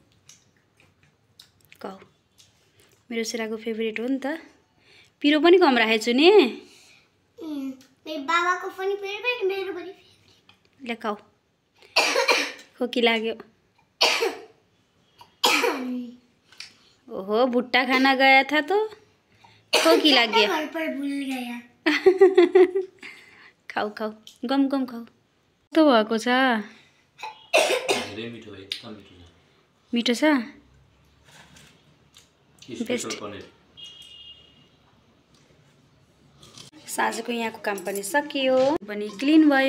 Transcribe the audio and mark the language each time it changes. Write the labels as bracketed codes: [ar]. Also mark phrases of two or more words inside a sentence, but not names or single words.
[ne] कौ मेरो छोराको फेभरेट हो नि त। पिरो पनि कम राखेको छु नि। मेरो बाबाको पनि फेभरेट, मेरो पनि फेभरेट। ले खाऊ। खोकी लाग्यो। ओहो भुट्टा [hi] खाना गया था तो [ne] खोकी लाग्यो। [hi] घर पर भूल गया। [ne] खाऊ खाऊ गम गम खाऊ। कस्तो भएको छ? धेरै मिठो भयो, एकदम मिठो छ। मिठो छ? स्पेशल पनिर। साँझको यहाँको काम पनि सकियो, पनि क्लिन भयो।